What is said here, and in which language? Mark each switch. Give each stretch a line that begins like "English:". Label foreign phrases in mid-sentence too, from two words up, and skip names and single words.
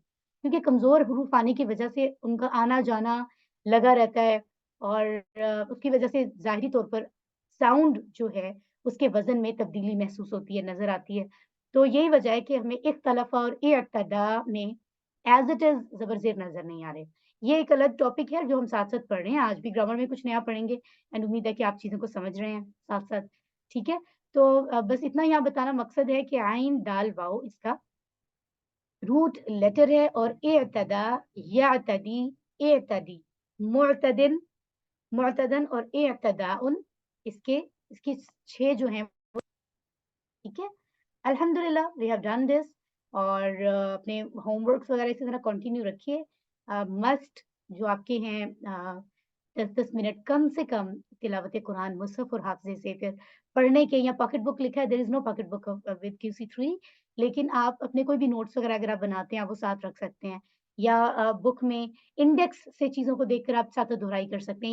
Urdu: کیونکہ کمزور حروف آنے کی وجہ سے ان کا آنا جانا لگا رہتا ہے اور اس کی وجہ سے ظاہری طور پر ساؤنڈ جو ہے، اس کے وزن میں تبدیلی محسوس ہوتی ہے، نظر آتی ہے. تو یہی وجہ ہے کہ ہمیں اختلافا اور اعتدا میں
English: as it is
Urdu: زبر زیر نظر نہیں آ رہے. یہ ایک الگ ٹاپک ہے جو ہم ساتھ ساتھ پڑھ رہے ہیں. آج بھی گرامر میں کچھ نیا پڑھیں گے اینڈ امید ہے کہ آپ چیزوں کو سمجھ رہے ہیں ساتھ ساتھ. ٹھیک ہے, تو بس اتنا یہاں بتانا مقصد ہے کہ عین دال واؤ اس کا
English: root letter
Urdu: ہے, اور اعتدا یعتدی اعتدی معتدن معتدن اور اعتداء اس کے 6 جو ہیں. ٹھیک ہے, الحمدللہ
English: we have done this.
Urdu: اور اپنے ہوم ورکس وغیرہ اسی طرح کنٹینیو رکھیے. مسٹ جو آپ کے ہیں 10 منٹ کم سے کم تلاوت قرآن مصحف اور حافظے سے پھر پڑھنے کے. یا پاکٹ بک لکھا ہے,
English: there is no pocket book with QC3,
Urdu: لیکن آپ اپنے کوئی بھی نوٹس وغیرہ اگر آپ بناتے ہیں آپ وہ ساتھ رکھ سکتے ہیں, یا بک میں انڈیکس سے چیزوں کو دیکھ کر آپ ساتھ دہرائی کر سکتے ہیں.